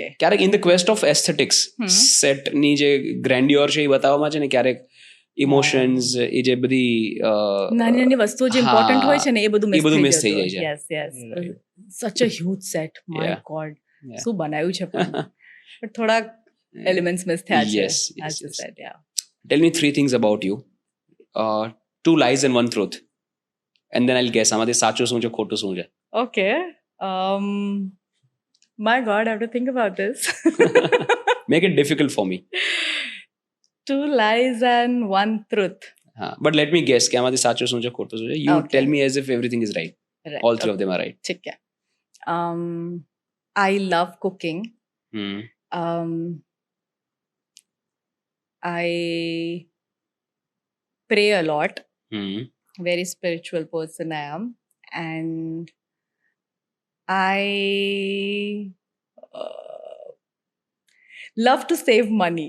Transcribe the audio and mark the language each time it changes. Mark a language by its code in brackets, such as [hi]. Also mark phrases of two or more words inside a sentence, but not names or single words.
[gu] ક્યારેક [en] in the quest of aesthetics, [gu] સેટની જે ગ્રેન્ડ્યોર છે એ બતાવવામાં છે ને, ક્યારેક ઇમોશન્સ, એ જે બધી નાની વસ્તુઓ જે ઇમ્પોર્ટન્ટ હોય છે ને એ બધું મિસ થઈ જાય છે. [en] યસ. such a huge set, my God, [gu] શું બનાવ્યું છે, પણ થોડાક એલિમેન્ટ્સ મિસ થયા છે. [en] Yes. Tell me 3 things about you. 2 lies and 1 truth. And then I'll guess [gu] આમાંથી સાચું શું છે, ખોટું શું છે. [en] Okay. My God, I have to think about this. Make it difficult for me. 2 lies and 1 truth. But let me guess [gu] કે આમાંથી સાચું શું છે, ખોટું શું છે. [en] You tell me as if everything is right. All 3 of them are right. [hi] ठीक है. [en] I love cooking. I pray a lot. Very spiritual person I am. And I love to save money.